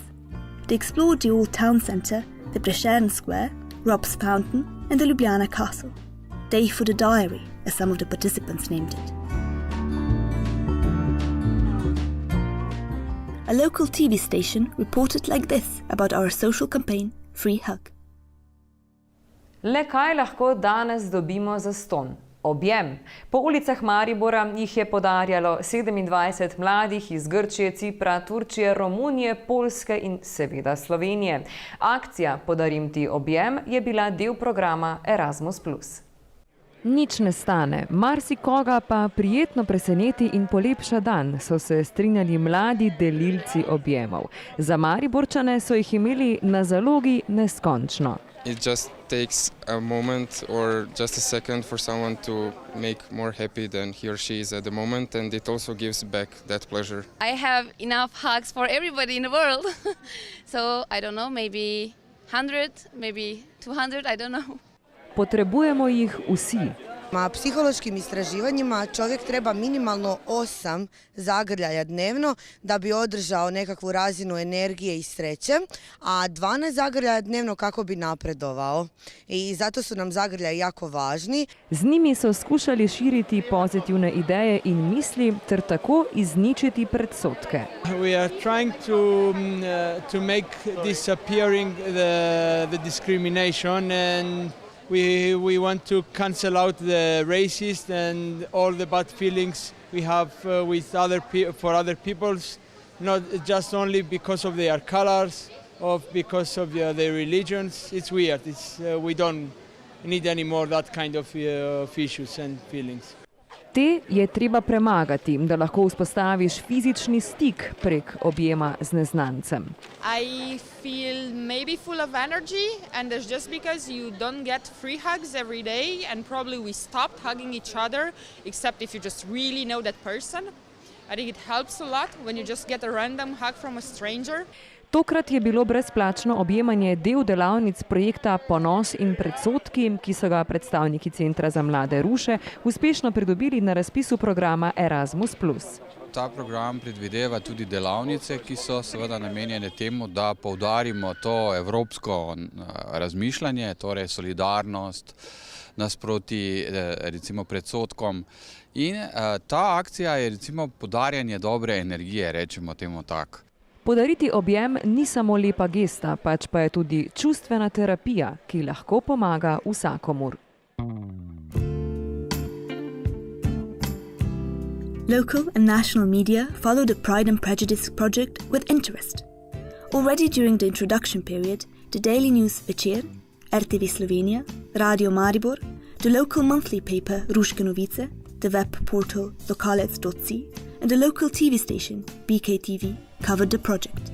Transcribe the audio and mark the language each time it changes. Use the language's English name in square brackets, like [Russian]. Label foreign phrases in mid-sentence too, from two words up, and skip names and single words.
[English] They explored the old town centre, the Prešeren Square, Rob's Fountain and the Ljubljana Castle. Day for the diary, as some of the participants named it. A local TV station reported like this about our social campaign, Free Hug. [Slovenian] Le kaj lahko danes dobimo zastonj? Objem. Po ulicah Maribora jih je podarjalo 27 mladih iz Grčije, Cipra, Turčije, Romunije, Poljske in seveda Slovenije. Akcija Podarim ti objem je bila del programa Erasmus+. Nič ne stane, marsikoga pa prijetno preseneti in polepša dan, so se strinjali mladi delilci objemov. Za Mariborčane so jih imeli na zalogi neskončno. [English] It just takes a moment or just a second for someone to make more happy than he or she is at the moment, and it also gives back that pleasure. I have enough hugs for everybody in the world. So, I don't know, maybe 100, maybe 200, I don't know. [Slovenian] Potrebujemo jih vsi. [Croatian] Na psihološkim istraživanjima čovjek treba minimalno 8 zagrljaja dnevno da bi održao nekakvu razinu energije i sreće, a 12 zagrljaja dnevno kako bi napredovao. I zato su nam zagrljaji jako važni. [Slovenian] Z njimi so skušali širiti pozitivne ideje in misli ter tako izničiti predsodke. [English] We are trying to make disappearing the discrimination, and we want to cancel out the racist and all the bad feelings we have with for other peoples, not just only because of their colors or because of their religions. It's weird. We don't need anymore that kind of issues and feelings. [Slovenian] Te je treba premagati, da lahko vzpostaviš fizični stik prek objema z neznancem. [English] I feel maybe full of energy, and that's just because you don't get free hugs every day, and probably we stopped hugging each other, except if you just really know that person. I think it helps a lot when you just get a random hug from a stranger. [Slovenian] Tokrat je bilo brezplačno objemanje del delavnic projekta Ponos in predsodki, ki so ga predstavniki Centra za mlade Ruše uspešno pridobili na razpisu programa Erasmus+. Ta program predvideva tudi delavnice, ki so seveda namenjene temu, da poudarimo to evropsko razmišljanje, torej solidarnost nasproti recimo predsodkom. In ta akcija je recimo podarjanje dobre energije, rečemo temu tako. Podariti objem ni samo lepa gesta, pač pa je tudi čustvena terapija, ki lahko pomaga vsakomur. [English] Local and national media follow the Pride and Prejudice project with interest. Already during the introduction period, the daily news Večer, RTV Slovenia, Radio Maribor, the local monthly paper Ruške novice, the web portal lokalec.si, and and a local TV station, BKTV, covered the project.